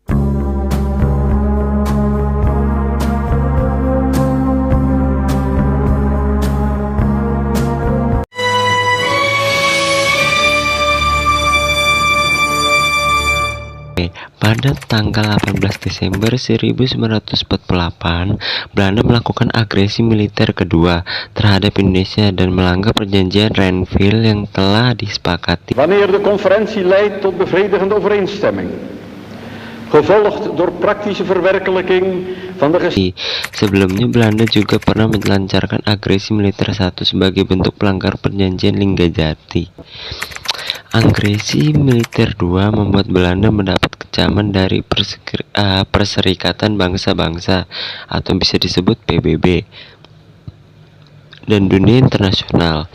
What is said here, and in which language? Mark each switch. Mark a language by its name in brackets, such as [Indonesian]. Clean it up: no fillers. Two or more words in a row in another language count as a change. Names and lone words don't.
[Indonesian] Pada tanggal 18 Desember 1948, Belanda melakukan agresi militer kedua terhadap Indonesia dan melanggar perjanjian Renville yang telah disepakati. [Dutch] Wanneer de conferentie leidt tot bevredigende overeenstemming, gevolgd door praktische verwerkelijking van de [Indonesian] Sebelumnya Belanda juga pernah melancarkan agresi militer satu sebagai bentuk pelanggar perjanjian Linggajati. Agresi militer 2 membuat Belanda mendapat kecaman dari Perserikatan Bangsa-Bangsa atau bisa disebut PBB dan dunia internasional.